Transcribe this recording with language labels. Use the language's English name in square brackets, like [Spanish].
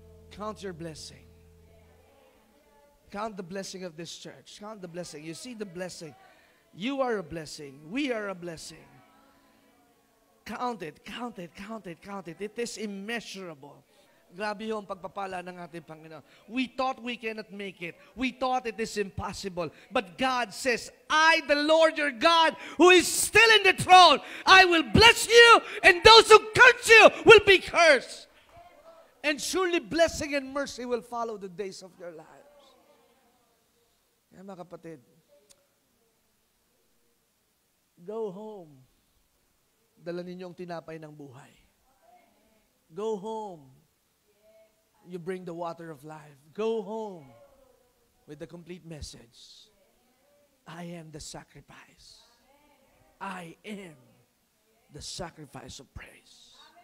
[English] Count your blessing. Count the blessing of this church. Count the blessing. You see the blessing. You are a blessing. We are a blessing. Count it, count it, count it, count it. It is immeasurable. [Filipino] Grabe yung pagpapala ng ating Panginoon. [English] We thought we cannot make it. We thought it is impossible. But God says, I, the Lord your God, who is still in the throne, I will bless you, and those who curse you will be cursed. And surely blessing and mercy will follow the days of your lives. [Filipino] Kaya mga kapatid, [English] go home. [Filipino] Dala ninyo ang tinapay ng buhay. [English] Go home. You bring the water of life. Go home with the complete message. I am the sacrifice. I am the sacrifice of praise.